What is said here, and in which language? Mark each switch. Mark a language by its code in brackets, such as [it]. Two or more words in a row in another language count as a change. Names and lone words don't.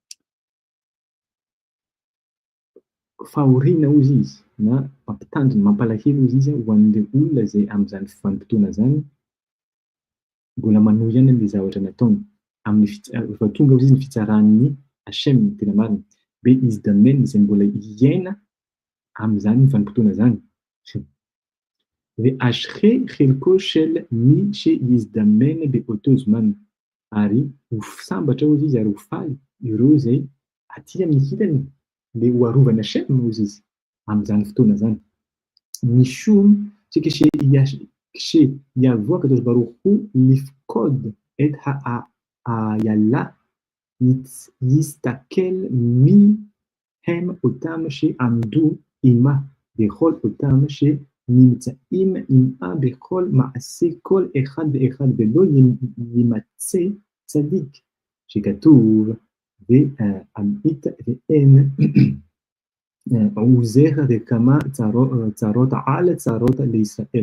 [mg] Fahoriana ozy izy na mampitandrina mampalahelo ozy izy ho an'le olona zay am'zany vanim-potoana zany mbola manohy ihany le zavatra nataony amin'ny rehefa tonga ozy izy ny fitsaran'ny Hashem tena marina be izy damen zay mbola iaina am'zany vanim-potoana zany. [he] ואשרי חלקו של מי שיזדמן באותו זמן [mg] ary ho sambatra ozy izy ary ho faly ireo zay aty amin'ny hitany le ho arovana Hashem ozy izy am'zany fotoana zany. [he] Mishum כשיבוא הקדוש ברוך הוא לפקוד את האיילה יסתכל מי הם אותם שעמדו עמה בכל אותם שנמצאים עמה בכל מעשה כל אחד ואחד ולא יימצא צדיק שכתוב ועמית ואין עוזר וכמה צרות על צרות לישראל.